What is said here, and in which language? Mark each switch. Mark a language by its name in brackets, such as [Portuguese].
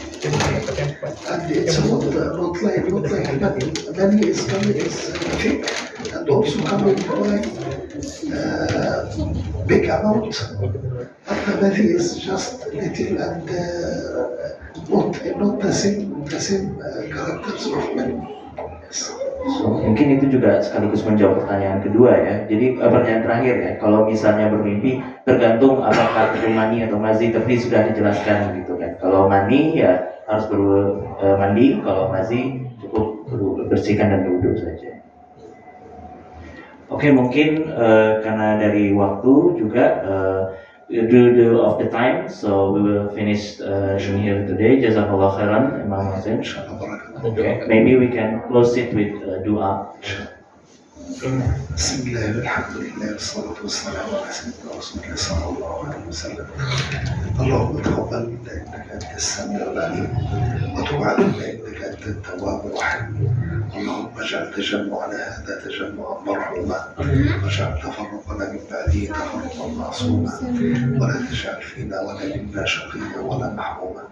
[English] And it's not like money is coming is thick and also coming by big amount. But the money is just little and not the same characters of money. Yes. [Indonesian] So, mungkin itu juga sekaligus menjawab pertanyaan kedua ya. Jadi pertanyaan terakhir ya, kalau misalnya bermimpi tergantung apakah itu mani atau mazi, tapi sudah dijelaskan gitu kan. Kalau mani ya harus mandi, kalau mazi cukup bersihkan dan berwudu saja. Oke, mungkin karena dari waktu juga [English] due of the time, so we will finish in here today. [Arabic] Jazakallah khairan, Imam Hussein. [English] Okay, maybe we can close it with dua. [Arabic] بسم الله والحمد لله والصلاة والسلام على سيدنا رسول الله صلى الله عليه وسلم. اللهم تقبل منا إنك أنت السميع العليم وتب علينا إنك أنت التواب الرحيم. اللهم اجعل تجمعنا هذا تجمعا مرحوما واجعل تفرقنا من بعده تفرقا معصوما ولا تجعل فينا ولا منا شقيا ولا محروما.